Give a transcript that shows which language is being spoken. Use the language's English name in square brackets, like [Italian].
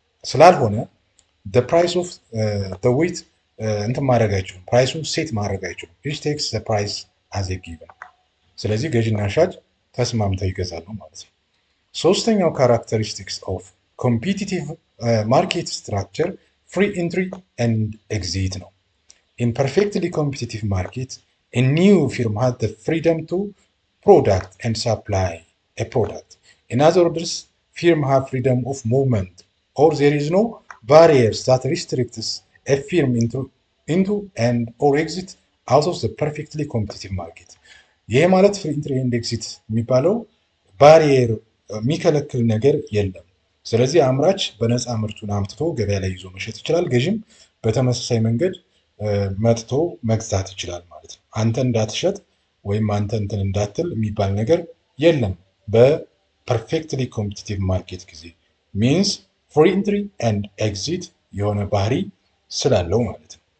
[Amharic] ስላልሆነ [English] the price of the wheat [Amharic] እንትን ማድረግ አይችሉም፣ ፕራይሱን ሴት ማድረግ አይችሉም። [English] which takes the price as a given [Amharic] ስለዚህ ገዥና ሻጭ ተስማምተው ይገዛሉ ማለት ነው። ሶስተኛው ካራክተሪስቲክስ ኦፍ ኮምፒቲቲቭ ማርኬት ስትራክቸር [English] ፍሪ ኢንትሪ ኤንድ ኤግዚት ነው። ኢን ፐርፌክትሊ ኮምፒቲቲቭ ማርኬት a new firm has the freedom to product and supply a product. In other words, firm have freedom of movement or there is no barriers that restricts a firm into and or exit out of the perfectly competitive market. [Amharic] ይሄ ማለት ፍሪ ኢንትሪ ኤንድ ኤግዚት የሚባለው ባሪየር የሚከለክል ነገር የለም። ስለዚህ አምራች በነፃ ምርቱን አምጥቶ ገበያ ላይ ይዞ መሸጥ ይችላል። ገዥም በተመሳሳይ መንገድ መጥቶ መግዛት ይችላል ማለት ነው። አንተ እንዳትሸጥ ወይም አንተ እንትን እንዳትል የሚባል ነገር የለም በፐርፌክትሊ ኮምፒቲቲቭ ማርኬት ጊዜ። [English] ሚንስ ፍሪ ኢንትሪ ኤንድ ኤግዚት [Amharic] የሆነ ባህሪ ስላለው ማለት ነው።